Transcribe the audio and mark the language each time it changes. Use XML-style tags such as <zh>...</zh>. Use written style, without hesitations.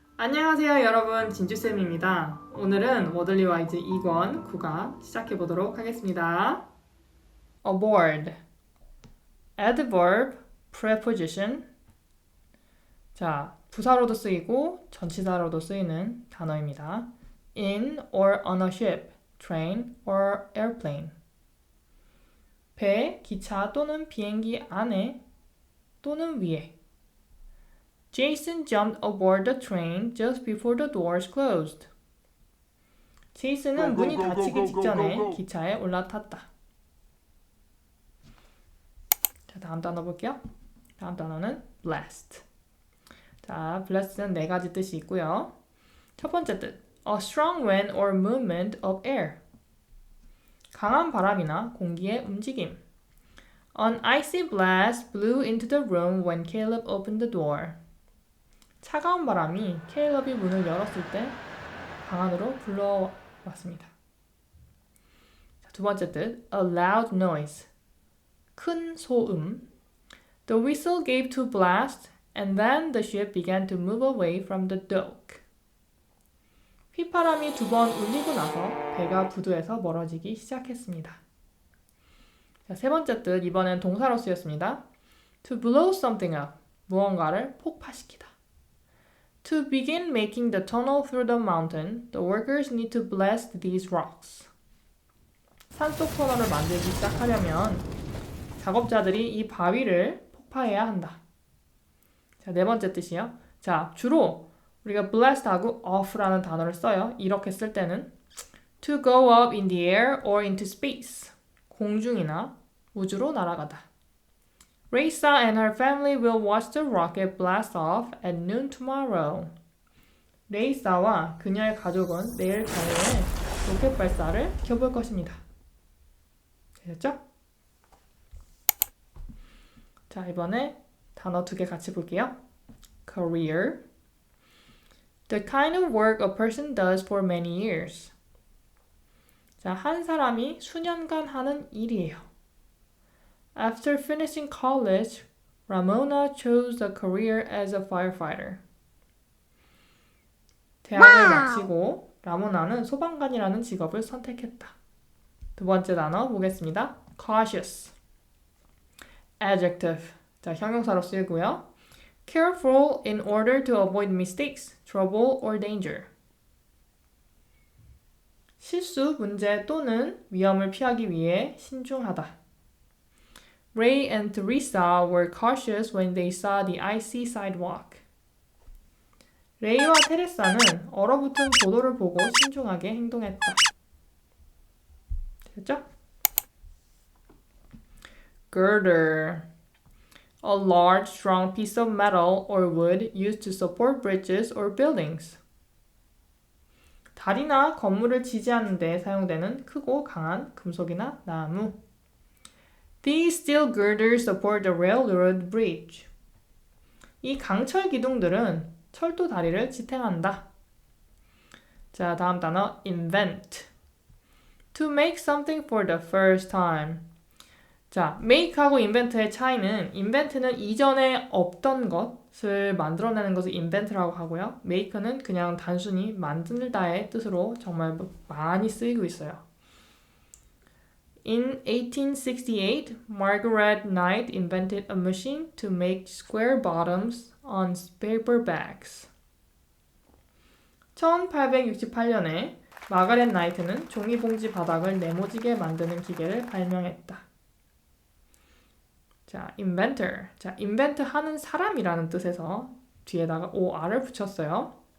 <ko>안녕하세요 여러분, 진주쌤입니다. 오늘은 워들리 와이즈 2권 9가 시작해보도록 하겠습니다.</ko> <en>aboard, adverb, preposition.</en> <ko>자, 부사로도 쓰이고 전치사로도 쓰이는 단어입니다.</ko> <en>in or on a ship, train or airplane.</en> <ko>배, 기차 또는 비행기 안에 또는 위에.</ko> <en>Jason jumped aboard the train just before the doors closed.</en> <ko>제이슨은 문이 닫히기 직전에 기차에 올라탔다. 자, 다음 단어 볼게요. 다음 단어는 blast. 자, blast는 네 가지 뜻이 있고요. 첫 번째 뜻,</ko> <en>a strong wind or movement of air.</en> <ko>강한 바람이나 공기의 움직임.</ko> <en>An icy blast blew into the room when Caleb opened the door.</en> <ko>차가운 바람이 케일럽이 문을 열었을 때 방 안으로 불러왔습니다. 자, 두 번째 뜻,</ko> <en>a loud noise.</en> <ko>큰 소음.</ko> <en>The whistle gave two blasts and then the ship began to move away from the dock.</en> <ko>휘파람이 두 번 울리고 나서 배가 부두에서 멀어지기 시작했습니다. 자, 세 번째 뜻, 이번엔 동사로 쓰였습니다.</ko> <en>To blow something up.</en> <ko>무언가를 폭파시키다.</ko> <en>To begin making the tunnel through the mountain, the workers need to blast these rocks.</en> <ko>산속 터널을 만들기 시작하려면 작업자들이 이 바위를 폭파해야 한다. 자, 네 번째 뜻이요. 자, 주로 우리가 blast하고 off라는 단어를 써요. 이렇게 쓸 때는</ko> <en>to go up in the air or into space.</en> <ko>공중이나 우주로 날아가다.</ko> <en>Raisa and her family will watch the rocket blast off at noon tomorrow.</en> <ko>레이사와 그녀의 가족은 내일 저녁에 로켓 발사를 지켜볼 것입니다. 되셨죠? 자, 이번에 단어 두 개 같이 볼게요.</ko> <en>Career. The kind of work a person does for many years.</en> <ko>자, 한 사람이 수년간 하는 일이에요.</ko> <en>After finishing college, Ramona chose a career as a firefighter.</en> <ko>대학을 마치고 라모나는 소방관이라는 직업을 선택했다. 두 번째 단어 보겠습니다.</ko> <en>Cautious. Adjective.</en> <ko>자, 형용사로 쓰이고요.</ko> <en>Careful in order to avoid mistakes, trouble or danger.</en> <ko>실수, 문제 또는 위험을 피하기 위해 신중하다.</ko> <en>Ray and Teresa were cautious when they saw the icy sidewalk.</en> <ko>레이와 테레사는 얼어붙은 보도를 보고 신중하게 행동했다. 됐죠?</ko> <en>Girder. A large, strong piece of metal or wood used to support bridges or buildings.</en> <ko>다리나 건물을 지지하는 데 사용되는 크고 강한 금속이나 나무.</ko> <en>These steel girders support the railroad bridge.</en> <ko>이 강철 기둥들은 철도 다리를 지탱한다. 자, 다음 단어 invent.</ko> <en>To make something for the first time.</en> <ko>자, make하고 invent의 차이는 invent는 이전에 없던 것을 만들어내는 것을 invent라고 하고요. make는 그냥 단순히 만들다의 뜻으로 정말 많이 쓰이고 있어요.</ko> <en>In 1868, Margaret Knight invented a machine to make square bottoms on paper bags.</en> <ko>1868년에 마가렛 나이트는 종이봉지 바닥을 네모지게 만드는 기계를 발명했다. 자, inventor. 자, invent 하는 사람이라는 뜻에서 뒤에다가 or을 붙였어요.</ko>